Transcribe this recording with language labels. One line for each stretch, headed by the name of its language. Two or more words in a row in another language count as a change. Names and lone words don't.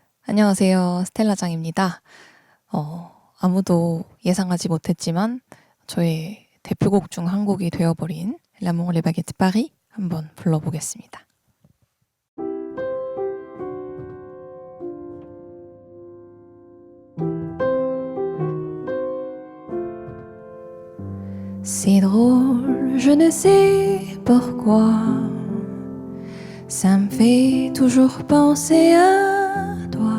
Korean: 안녕하세요. 스텔라장입니다. 아무도 예상하지 못했지만 저의 대표곡 중 한 곡이 되어버린 L'amour les baguettes Paris 한번 불러보겠습니다.
French: C'est drôle, je ne sais pourquoi. Ça me fait toujours penser à toi.